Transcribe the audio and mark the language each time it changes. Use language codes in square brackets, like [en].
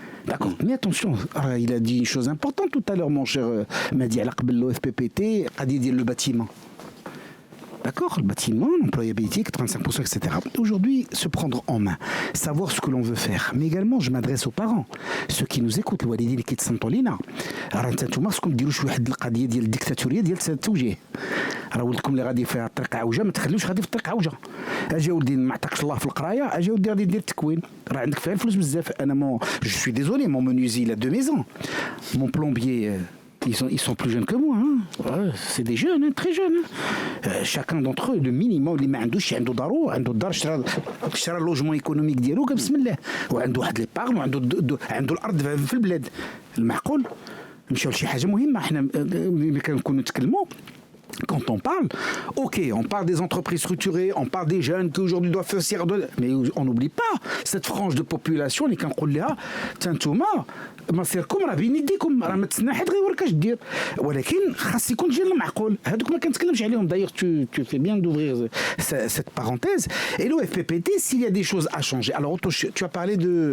[fr] D'accord, mais attention, il a dit une chose importante tout à l'heure, mon cher Madi, à l'OFPPT, a dit le bâtiment. D'accord, le bâtiment, l'employabilité, 35%, etc. Aujourd'hui, se prendre en main, savoir ce que l'on veut faire. Mais également, je m'adresse aux parents, ceux qui nous écoutent, [ar] الوالدين اللي كيتصنتوا لينا. راه انتم خصكم ديروا شي واحد القضيه ديال الديكتاتوريه ديال التوجيه. راه ولدكم اللي غادي في الطريق عوجه ما تخليوش غادي في الطريق عوجه. اجي ولدي ما عطاكش الله في القرايه, اجي ولدي غادي دير التكوين. راه عندك فيها الفلوس بزاف. انا [fr] je suis désolé, mon menuisier il a 2 maisons. Mon plombier ils sont plus jeunes que moi, hein. Ouais, c'est des jeunes, hein, très jeunes. Chacun d'entre eux, le minimum [ar] اللي ما عندوش عنده دارو عنده الدار شرا اللوجمون ايكونوميك ديالو بسم الله وعنده واحد ليبارن عنده الارض في البلاد المعقول نمشيو لشي حاجه مهمه احنا ملي كنكونوا نتكلموا. [fr] Quand on parle, ok, on parle des entreprises structurées, on parle des jeunes qui aujourd'hui doivent faire cirque, mais on n'oublie pas cette frange de population [ar] اللي كنقول لها تانتوما مصيركم راه بين يديكم راه ما تسنى حد غيوريك اش دير ولكن خاص يكون ديال المعقول هذوك ما كنتكلمش عليهم [fr] d'ailleurs tu fais bien d'ouvrir cette parenthèse et l'OFPPT s'il y a des choses à changer alors tu as parlé de